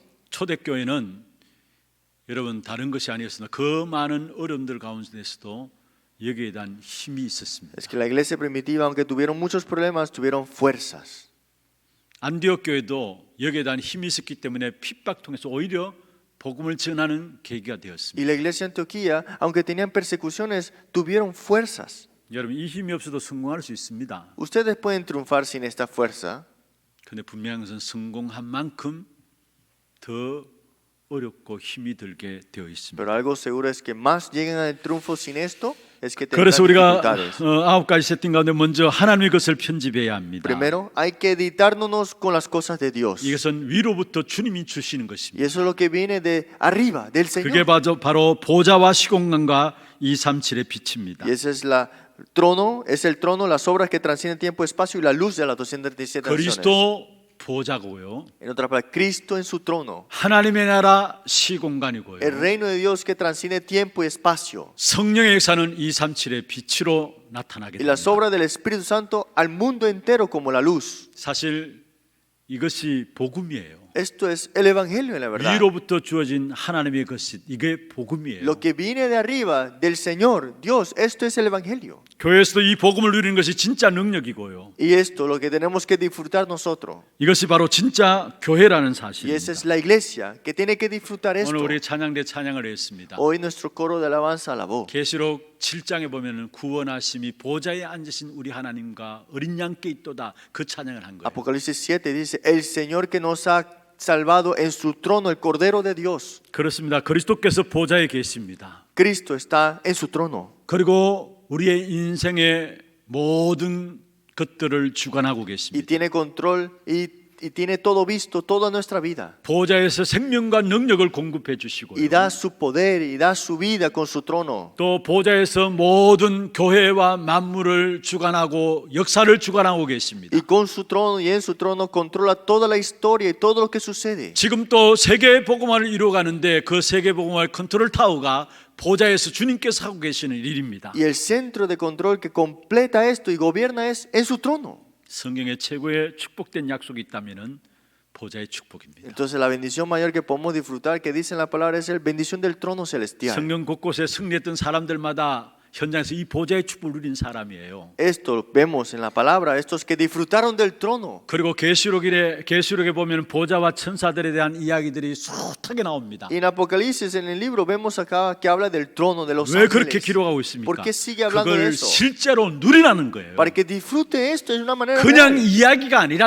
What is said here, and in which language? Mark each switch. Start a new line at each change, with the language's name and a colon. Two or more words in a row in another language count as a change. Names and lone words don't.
Korean: 초대교회는 여러분 다른 것이 아니었으나 그 많은 어려움들 가운데서도 여기에 대한 힘이 있었습니다.
Spanish: Es que la iglesia primitiva, aunque tuvieron muchos problemas, tuvieron fuerzas.
Korean: 안디옥 교회도 여기에 대한 힘이 있었기 때문에 핍박 통해서 오히려 복음을 전하는 계기가 되었습니다.
Spanish: Y la iglesia de Antioquía, aunque tenían persecuciones, tuvieron fuerzas.
Korean: 여러분 이 힘이 없어도 성공할 수 있습니다.
Spanish: Ustedes pueden triunfar sin esta fuerza,
Korean: 그런데 분명한 것은 성공한 만큼 더 어렵고 힘이 들게 되어 있습니다.
Spanish: pero algo seguro es que más llegan al triunfo sin esto, es que tendrán
Korean: 그래서 우리가
Spanish: dificultades.
Korean: 9가지 세팅 가운데 먼저 하나님의 것을 편집해야 합니다.
Spanish: Primero, hay que editarnos con las cosas de Dios. Y
Korean: 이것은 위로부터 주님이 주시는 것입니다.
Spanish: eso es lo que viene de arriba, del
Korean: 그게
Spanish: Señor.
Korean: 바로 보좌와 시공간과 237의 빛입니다.
Spanish: Y ese es es el trono, las obras que transcienden tiempo y espacio y la luz de las 237 naciones.
Korean: 그리스도 보좌고요.
Spanish: En otras palabras, Cristo en su trono.
Korean: 하나님의 나라 시공간이고요.
Spanish: El reino de Dios que transciende tiempo y espacio.
Korean: 성령의 역사는 237의 빛으로 나타나게
Spanish: Y las
Korean: 됩니다.
Spanish: obras del Espíritu Santo al mundo entero como la luz.
Korean: 사실 이것이 복음이에요.
Spanish: Esto es el Evangelio en la verdad.
Korean: 위로부터 주어진 하나님의 것이 이게 복음이에요.
Spanish: Lo que viene de arriba, del Señor, Dios, esto es el Evangelio.
Korean: 교회에서도 이 복음을 누리는 것이 진짜 능력이고요.
Spanish: Y esto, lo que tenemos que disfrutar nosotros.
Korean: 이것이 바로 진짜 교회라는
Spanish: Y
Korean: 사실입니다.
Spanish: esa es la iglesia que tiene que disfrutar esto.
Korean: 오늘 우리 찬양대 찬양을 했습니다.
Spanish: Hoy nuestro coro de alabanza alabó.
Korean: 계시록 7장에 보면은 구원하심이 보좌에 앉으신 우리 하나님과 어린 양께 있도다 그 찬양을 한 거예요.
Spanish: Apocalipsis 7 dice, el Señor que nos ha salvado en su trono, el Cordero de Dios.
Korean: 그렇습니다. 그리스도께서 보좌에 계십니다.
Spanish: Cristo está en su trono.
Korean: 그리고 우리의 인생의 모든 것들을 주관하고
Spanish: Y
Korean: 계십니다.
Spanish: tiene control y tiene todo visto, toda nuestra vida.
Korean: 보좌에서 생명과 능력을 공급해 주시고요.
Spanish: Y da su poder y da su vida con su trono.
Korean: 또 보좌에서 모든 교회와 만물을 주관하고 역사를 주관하고 계십니다.
Spanish: Y con su trono y en su trono controla toda la historia y todo lo que sucede.
Korean: 지금 또 세계 복음화를 이루어가는데 그 세계 복음화의 컨트롤 타워가 보좌에서 주님께서 하고 계시는 일입니다.
Spanish: Y el centro de control que completa esto y gobierna es en su trono.
Korean: 성경의 최고의 축복된 약속이 있다면은 보좌의 축복입니다.
Spanish: Entonces la bendición mayor que podemos disfrutar que dice en la palabra es la bendición del trono celestial.
Korean: 성경 곳곳에 승리했던 사람들마다 현장에서 이 보좌의 축복을 누린 사람이에요.
Spanish: Esto vemos en la palabra, estos que disfrutaron del trono.
Korean: 그리고 계시록에 보면 보좌와 천사들에 대한 이야기들이 숱하게 나옵니다.
Spanish: Y en Apocalipsis, en el libro, vemos acá que habla del trono de los
Korean: 왜 그렇게
Spanish: ángeles.
Korean: 기록하고 있습니까?
Spanish: ¿Por qué sigue hablando de
Korean: 그걸
Spanish: eso?
Korean: 실제로 누리라는 거예요.
Spanish: Para que disfrute esto es una manera
Korean: 그냥
Spanish: real.
Korean: 이야기가 아니라는